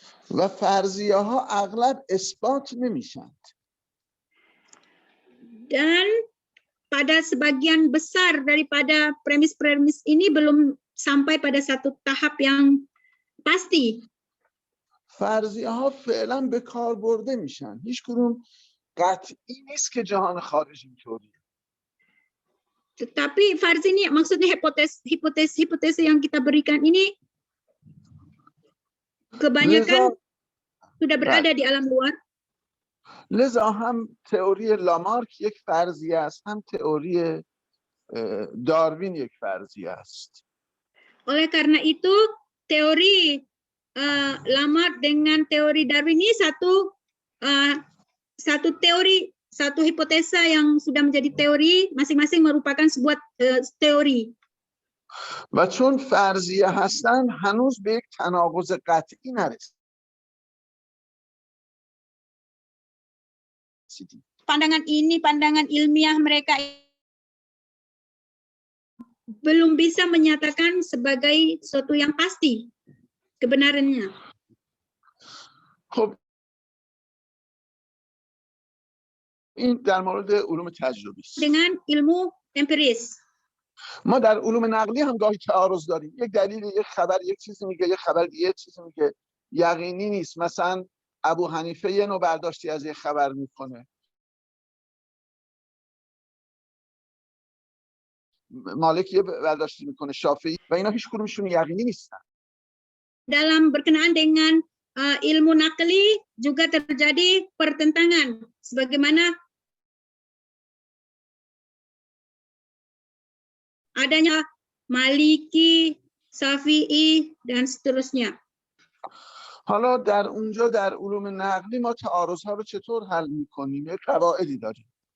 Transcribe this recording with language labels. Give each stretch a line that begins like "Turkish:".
Persian: و فرضیه ها اغلب اثبات نمیشن.
Indonesian: Dan pada sebagian besar daripada premis-premis ini belum sampai pada satu tahap yang pasti.
Persian: فرضیه ها فعلا به کار برده میشن. هیچ کدوم قطعی نیست که جهان خارج اینطوریه.
Indonesian: Tetapi farzi ini maksudnya hipotesis yang kita berikan ini kebanyakan sudah berada di alam luar.
Persian: لذا هم تئوری لامارک یک فرضیه است، هم تئوری داروین یک فرضیه است.
Indonesian: Oleh karena itu teori Lamarck dengan teori Darwin ini satu teori, satu hipotesa yang sudah menjadi teori, masing-masing merupakan sebuah teori.
Persian: و چون فرضیه هستن هنوز به یک تناقض قطعی نرسیدیم.
Indonesian: Pandangan ini, pandangan ilmiah mereka belum bisa menyatakan sebagai sesuatu yang pasti kebenarannya.
Persian: خب این در مورد علوم تجربی است.
Indonesian: Dengan ilmu empiris.
Persian: ما در علوم نقلی هم گاهی تعارض داریم. یک دلیل، یک خبر یک چیزی میگه، یک خبر یه چیزی میگه، یقینی نیست. مثلا ابو حنیفه یه نوع برداشتی از یک خبر میکنه، مالک یه برداشتی میکنه، شافعی، و اینا هیچ کدومشون یقینی نیستن.
Indonesian: Dalam berkenaan dengan ilmu nakli juga terjadi pertentangan sebagaimana adanya Maliki, Syafi'i dan seterusnya.
Persian: حالا در اونجا در علوم نقلی ما تعارض‌ها رو چطور حل می‌کنیم؟ یک قواعدی داریم.